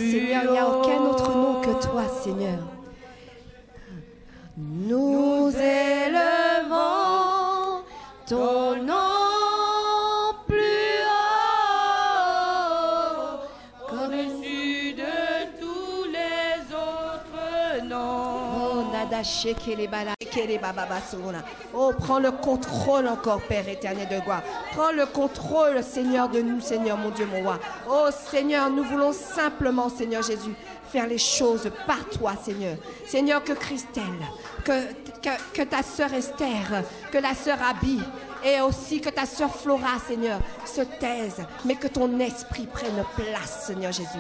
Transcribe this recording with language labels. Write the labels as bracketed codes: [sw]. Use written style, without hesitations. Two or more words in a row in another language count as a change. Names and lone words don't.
[fr] Oh Seigneur, il n'y a aucun autre nom que toi, Seigneur. Nous élevons ton nom plus haut, comme au-dessus de tous les autres noms. Oh, nada shekele bala, shekele baba basona. Oh, prends le contrôle encore, Père éternel de gloire. Prends le contrôle, Seigneur, de nous, Seigneur, mon Dieu, mon roi. Oh, Seigneur, nous voulons simplement, Seigneur Jésus, faire les choses par toi, Seigneur. Seigneur, que Christelle, que ta sœur Esther, que la sœur Abby, et aussi que ta sœur Flora, Seigneur, se taise, mais que ton esprit prenne place, Seigneur Jésus.